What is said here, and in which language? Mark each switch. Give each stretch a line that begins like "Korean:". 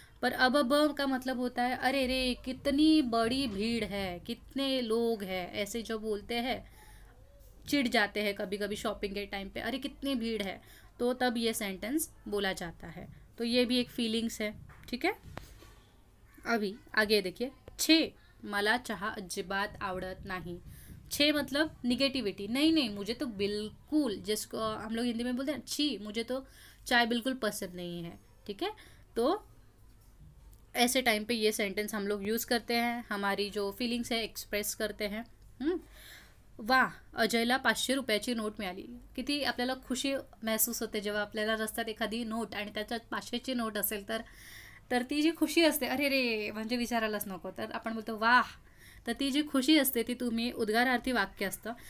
Hindi: पर अब का मतलब होता है अरे रे कितनी बड़ी भीड़ है, कितने लोग हैं, ऐसे जो बोलते हैं, चिढ़ जाते हैं कभी कभी शॉपिंग के टाइम पे, अरे कितनी भीड़ है, तो तब ये सेंटेंस बोला जाता है। तो ये भी एक फीलिंग्स है, ठीक है। अभी आगे देखिए,
Marathi: छे मला चहा अजिबात आवडत नाही।
Hindi: छे मतलब निगेटिविटी, नहीं नहीं मुझे तो बिल्कुल, जिसको हम लोग हिंदी में बोलते हैं छी, मुझे तो चाय बिल्कुल पसंद नहीं है, ठीक है। तो ऐसे टाइम पे ये सेंटेंस हम लोग यूज़ करते हैं, हमारी जो फीलिंग्स है एक्सप्रेस करते हैं।
Marathi: वाह अजयला 500 रुपयाची नोट मिळाली। किती आपल्याला खुशी महसूस होते जेव्हा आपल्याला रस्त्यात एखादी नोट आणि त्याच्यात 500ची नोट असेल तर ती जी खुशी असते, अरे रे म्हणजे विचारायलाच नको, तर आपण बोलतो वाह, तर ती जी खुशी असते ती तुम्ही उद्गारार्थी वाक्य असतं।